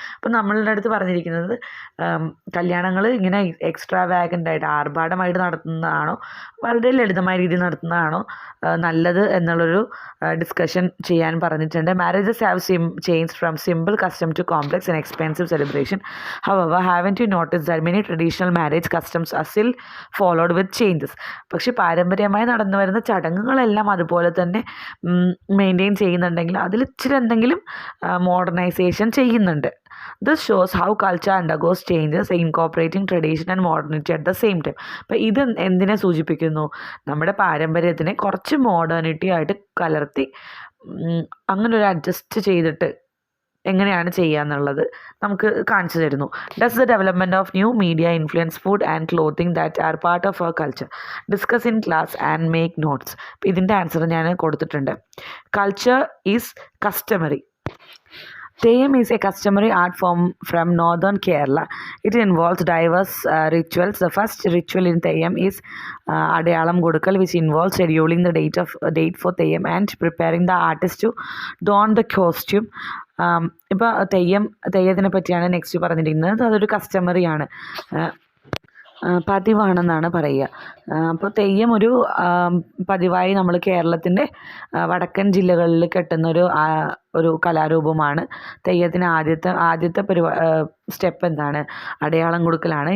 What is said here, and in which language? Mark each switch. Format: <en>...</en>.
<ml>അപ്പോൾ നമ്മളുടെ അടുത്ത് പറഞ്ഞിരിക്കുന്നത് കല്യാണങ്ങൾ ഇങ്ങനെ എക്സ്ട്രാവാഗൻ്റ് ആയിട്ട് ആർഭാടമായിട്ട് നടത്തുന്നതാണോ വളരെ ലളിതമായ രീതിയിൽ നടത്തുന്നതാണോ നല്ലത് എന്നുള്ളൊരു ഡിസ്കഷൻ ചെയ്യാൻ പറഞ്ഞിട്ടുണ്ട്.</ml> <en>Marriages have change from simple custom to complex and expensive celebration. However, haven't you noticed that many traditional marriage customs are still followed with changes?</en> <ml>പക്ഷെ പാരമ്പര്യമായി നടന്നു വരുന്ന ചടങ്ങുകളെല്ലാം അതുപോലെ തന്നെ മെയിൻറ്റെയിൻ ചെയ്യുന്നുണ്ടെങ്കിൽ അതിൽ ഇച്ചിരി എന്തെങ്കിലും മോഡേണൈസേഷൻ ചെയ്യുന്നുണ്ട്.</ml> <en>This shows how culture undergoes changes, incorporating tradition and modernity at the same time.</en> <ml>അപ്പോൾ ഇത് എന്തിനെ സൂചിപ്പിക്കുന്നു? നമ്മുടെ പാരമ്പര്യത്തിനെ കുറച്ച് മോഡേണിറ്റി ആയിട്ട് കലർത്തി അങ്ങനെ ഒരു അഡ്ജസ്റ്റ് ചെയ്തിട്ട് എങ്ങനെയാണ് ചെയ്യുക എന്നുള്ളത് നമുക്ക് കാണിച്ചു തരുന്നു.</ml> <en>Does the development of new media influence food and clothing that are part of our culture? Discuss in class and make notes.</en> <ml>ഇതിൻ്റെ ആൻസർ ഞാൻ കൊടുത്തിട്ടുണ്ട്.</ml> <en>Culture is customary. Theyyam is a customary art form from northern Kerala. It involves diverse rituals. The first ritual in Theyyam is Adayalam Kodukal, which involves scheduling the date for Theyyam and preparing the artist to don the costume.</en> <ml>ഇപ്പോൾ തെയ്യത്തിനെ പറ്റിയാണ് next പറഞ്ഞിരിക്കുന്നത്. അതൊരു കസ്റ്റമറിയാണ്, പതിവാണെന്നാണ് പറയുക. അപ്പോൾ തെയ്യം ഒരു പതിവായി നമ്മൾ കേരളത്തിൻ്റെ വടക്കൻ ജില്ലകളിൽ കെട്ടുന്നൊരു ഒരു കലാരൂപമാണ്. തെയ്യത്തിന് ആദ്യത്തെ സ്റ്റെപ്പ് എന്താണ്? അടയാളം കൊടുക്കലാണ്.</ml>